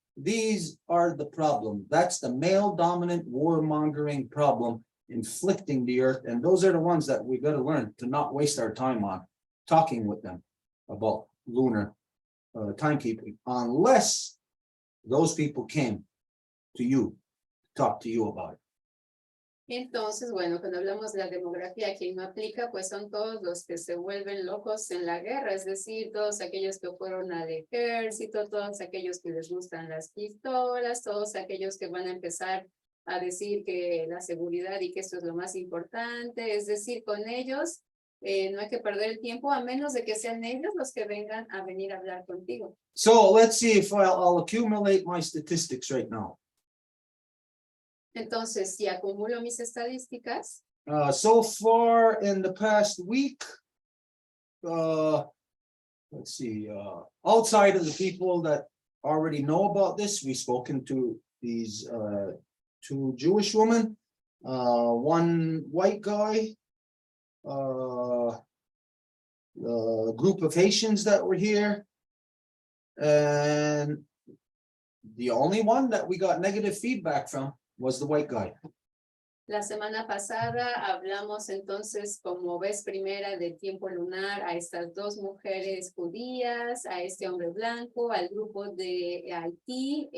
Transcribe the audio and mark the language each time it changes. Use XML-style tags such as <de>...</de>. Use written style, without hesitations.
<en>These are the problem. That's the male dominant warmongering problem inflicting the earth. And those are the ones that we got to learn to not waste our time on talking with them about lunar timekeeping, unless those people came to you, talk to you about it.</en> <es>Entonces, bueno, cuando hablamos de la demografía, quien no aplica, pues son todos los que se vuelven locos en la guerra, es decir, todos aquellos que fueron al ejército, todos aquellos que les gustan las pistolas, todos aquellos que van a empezar a decir que la seguridad y que esto es lo más importante, es decir, con ellos no hay que perder el tiempo a menos de que sean ellos los que vengan a venir a hablar contigo.</es> <en>So let's see if I'll accumulate my statistics right now.</en> <es>Entonces, si acumulo mis estadísticas,</es> <en>So far in the past week, let's see, outside of the people that already know about this, we've spoken to these two Jewish women, one white guy, a group of Haitians that were here, and the only one that we got negative feedback from was the white guy.</en> <es>la semana pasada hablamos entonces como vez primera del tiempo lunar a estas dos mujeres judías, a este hombre blanco, al grupo de Haití.</es>